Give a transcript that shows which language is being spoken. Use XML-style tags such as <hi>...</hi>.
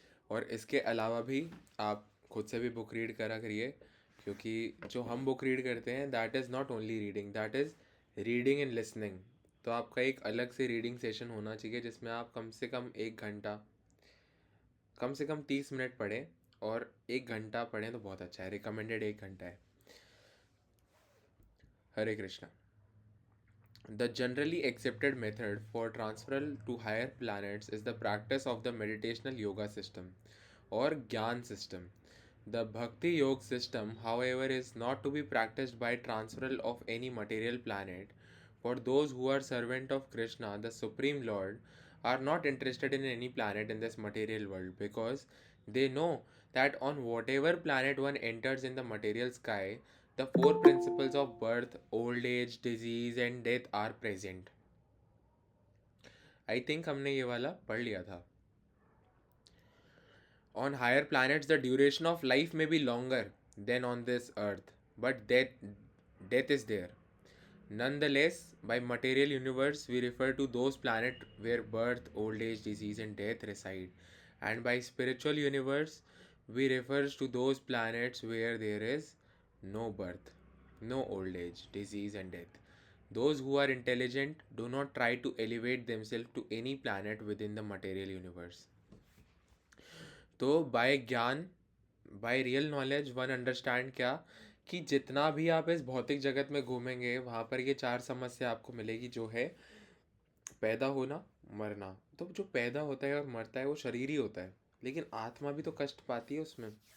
<hi>और इसके अलावा भी आप खुद से भी बुक रीड करा करिए, क्योंकि जो हम बुक रीड करते हैं</hi> <en>That is not only reading, that is reading and listening.</en> <hi>तो आपका एक अलग से रीडिंग सेशन होना चाहिए जिसमें आप कम से कम 1 घंटा, कम से कम 30 मिनट पढ़ें, और 1 घंटा पढ़ें तो बहुत अच्छा है, रिकमेंडेड 1 घंटा है। हरे Krishna.</hi> <en>The generally accepted method for transferal to higher planets is the practice of the meditational yoga system or Gyan system. The Bhakti Yoga system, however, is not to be practiced by transferal of any material planet. For those who are servant of Krishna, the Supreme Lord, are not interested in any planet in this material world, because they know that on whatever planet one enters in the material sky, The four principles of birth, old age, disease and death are present. I think</en> <hi>हमने ये वाला पढ़ लिया था.</hi> <en>On higher planets, the duration of life may be longer than on this earth, but death is there. Nonetheless, by material universe, we refer to those planets where birth, old age, disease, and death reside. And by spiritual universe, we refer to those planets where there is no birth, no old age, disease, and death. Those who are intelligent do not try to elevate themselves to any planet within the material universe.</en> <hi>तो bye ज्ञान,</hi> <en>by real knowledge one understand</en> <hi>क्या, कि जितना भी आप इस भौतिक जगत में घूमेंगे वहाँ पर ये चार समस्या आपको मिलेगी, जो है पैदा होना, मरना. तो जो पैदा होता है और मरता है वो शरीर ही होता है, लेकिन आत्मा भी तो कष्ट पाती है उसमें.</hi>